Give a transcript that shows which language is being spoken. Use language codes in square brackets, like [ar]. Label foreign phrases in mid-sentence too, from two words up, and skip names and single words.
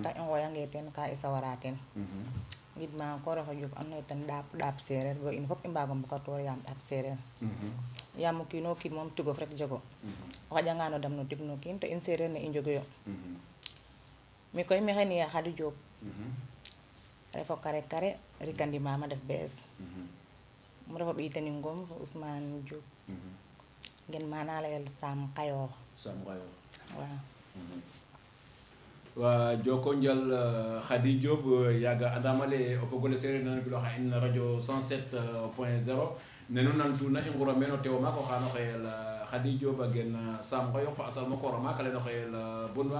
[srr] tax i ngoyange teen ka i sawara teen ngidma koor oxe Diouf andoona yee ten ɗaap sereer bo in fop i mbaago mbokatoor yaam ɗaap sereer yaam o kiino kiin moom tigof rek jego o xaƴanga no dam no tig no kiin te in sereer ne i njegoyo mi koy maxey ne'e Khady Diop refo kare rikandima ma def BS mu refo ɓiitani Ngom fo Ousmane Diop gen mana layel Sam Kayor waaw wa joko njal Khady Diop yaga andam ale o fogole sereer nana giloxa in radio 107.0 nenu nantuna i ngura meen o tew maak oxa no xeyel Khady Diop a gen Sam Ngoyox fa a salma koora maak ale no xeyel Bonwa